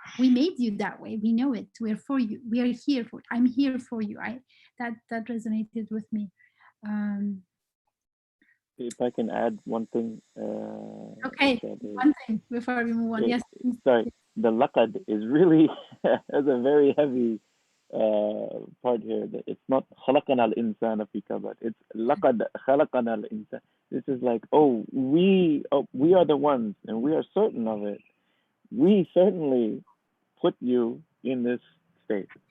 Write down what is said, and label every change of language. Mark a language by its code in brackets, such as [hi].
[en] We made you that way. We know it. We're for you. We are here for. I'm here for you. That resonated with me. If I can add one thing. Okay, one thing before we move on. Yes. Sorry. the laqad is really has a very heavy part here. That it's not [ar] خلقنا الإنسان في كبد. [en] It's [ar] لقد خلقنا الإنسان. [en] This is like, we are the ones, and we are certain of it. We certainly put you in this state.